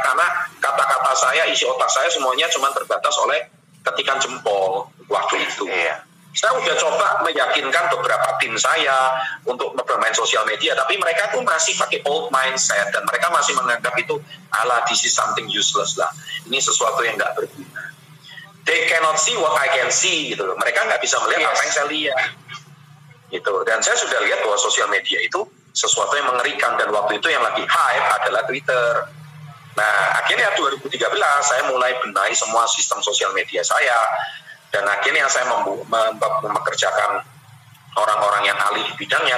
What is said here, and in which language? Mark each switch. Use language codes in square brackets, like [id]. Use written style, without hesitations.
[id] Karena kata-kata saya, isi otak saya semuanya cuma terbatas oleh ketikan jempol waktu itu. Saya udah coba meyakinkan beberapa tim saya untuk bermain sosial media, tapi mereka tuh masih pakai [en] old mindset [id] dan mereka masih menganggap itu [en] this is something useless [id] lah. Ini sesuatu yang nggak berguna. [en] They cannot see what I can see [id] gitu loh. Mereka nggak bisa melihat apa yang saya lihat. Gitu. Dan saya sudah lihat bahwa sosial media itu sesuatu yang mengerikan dan waktu itu yang lagi hype adalah Twitter. Nah, akhirnya 2013 saya mulai benahi semua sistem sosial media saya. Dan akhirnya saya mempekerjakan orang-orang yang ahli di bidangnya.